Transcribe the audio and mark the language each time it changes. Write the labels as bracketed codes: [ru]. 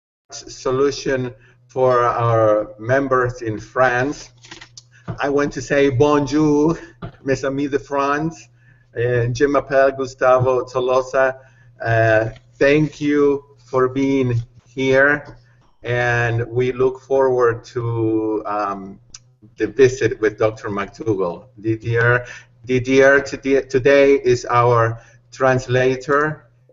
[en] solution for our members in France. I want to say [fr] bonjour, mes amis de France. Je m'appelle Gustavo Tolosa. [en] Thank you for being here, and we look forward to the visit with Dr. McDougall. Didier today is our translator.